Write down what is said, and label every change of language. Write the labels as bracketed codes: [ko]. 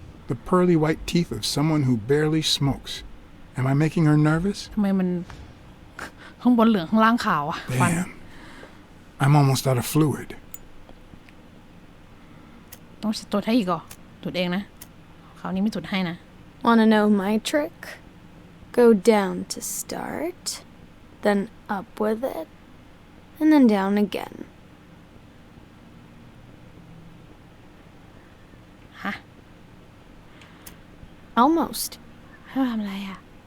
[en] The pearly white teeth of someone who barely smokes. Am I making her nervous? [th] ทำไมมันข้างบนเหลืองข้างล่างขาวอะฟัน [en] Damn. I'm almost out of fluid. [th] ต้องจุดให้อีกเหรอจุดเองนะคราวนี้ไม่จุดให้นะ [en] Wanna know my trick? Go down to start, then up with it, and then down again. ฮะ Almost. [th] ให้เราทำอะไรอะ